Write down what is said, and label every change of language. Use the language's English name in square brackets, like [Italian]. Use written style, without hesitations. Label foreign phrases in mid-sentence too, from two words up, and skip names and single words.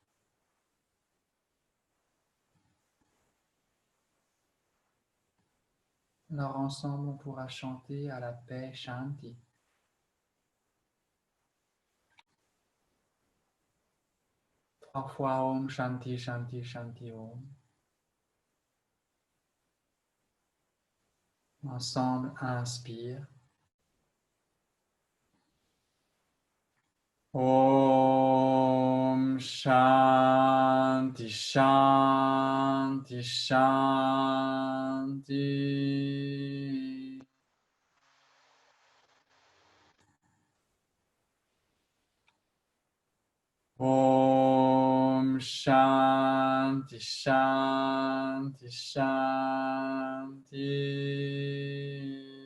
[French] Alors ensemble, on pourra chanter à la paix Shanti. [Sanskrit] 3 fois ॐ शान्ति शान्ति शान्ति ॐ. [French] Ensemble, inspire. [Sanskrit] ॐ शान्ति शान्ति शान्ति. ॐ शान्ति शान्ति शान्ति.